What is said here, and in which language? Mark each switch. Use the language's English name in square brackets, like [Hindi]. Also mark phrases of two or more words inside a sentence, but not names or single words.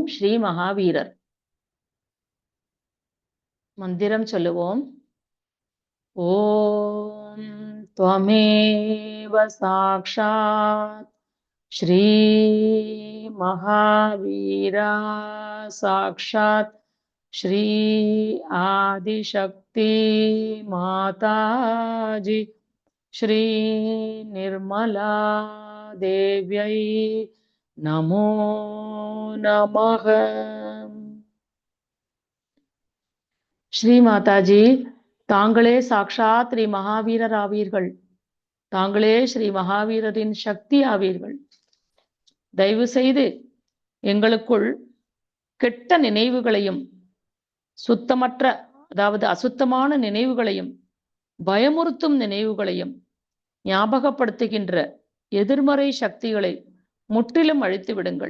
[Tamil] ஸ்ரீ மகாவீரர். மந்திரம் சொல்லுவோம். [Sanskrit] ஓம் त्वमेव साक्षात् श्री महावीरा साक्षात् श्री आदिशक्ति माताजी श्री निर्मला देव्यै नमो नमः. [Tamil] ஸ்ரீ மாதாஜி, தாங்களே சாக்ஷாத் ஸ்ரீ மகாவீரர் ஆவீர்கள். தாங்களே ஸ்ரீ மகாவீரரின் சக்தி ஆவீர்கள். தயவு செய்து எங்களுக்குள் கெட்ட நினைவுகளையும் சுத்தமற்ற, அதாவது அசுத்தமான நினைவுகளையும் பயமுறுத்தும் நினைவுகளையும் ஞாபகப்படுத்துகின்ற எதிர்மறை சக்திகளை முற்றிலும் அழித்து விடுங்கள்.